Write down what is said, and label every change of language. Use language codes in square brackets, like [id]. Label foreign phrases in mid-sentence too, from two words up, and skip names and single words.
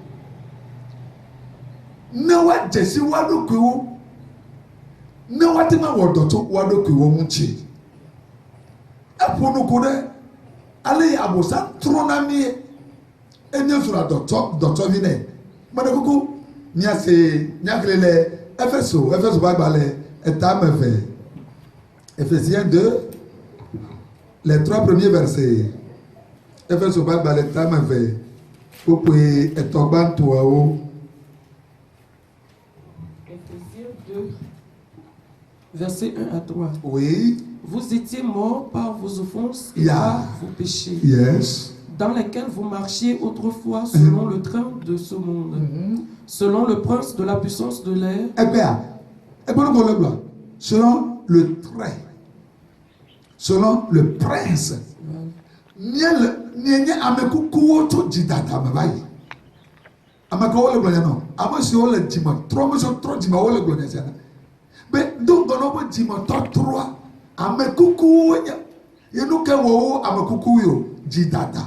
[ee] Ne woadze si woa ɖokuiwo, ne woate ŋu awɔ dɔ tso woa ɖokuiwo ŋuti. Eƒo nuku ɖe ale yi abosam trɔna mie enye zua dɔtsɔvi nɛ. Mene kuku miase nyagblẽ le Efeso ƒe agbalẽ etame eve. [fr] Ephésiens 2, les 3 premiers versets. [ee] Efeso ƒe agbalẽ etame eve. Kpokpoe etɔ̃ gbãtɔawo. [fr] Éphésiens 2, versets 1 à 3. Oui. Vous étiez morts par vos offenses et [en] Yeah. [fr] par vos péchés, [en] Yes. [fr] dans lesquels vous marchiez autrefois selon le train de ce monde, selon le prince de la puissance de l'air, Selon le trait, selon le prince. [ee] Nye ame kukuwo tso dzidada me va yi. Ame kawo le gblɔ nya nɔ. Ame siwo le dzime trɔ, ame siwo trɔ dzime wo le gblɔ nya sia na. Be do ŋgɔ be dzime tɔtrɔa, ame kukuwo nye. Ye nu ke wɔwo ame kukuwo yo dzidada.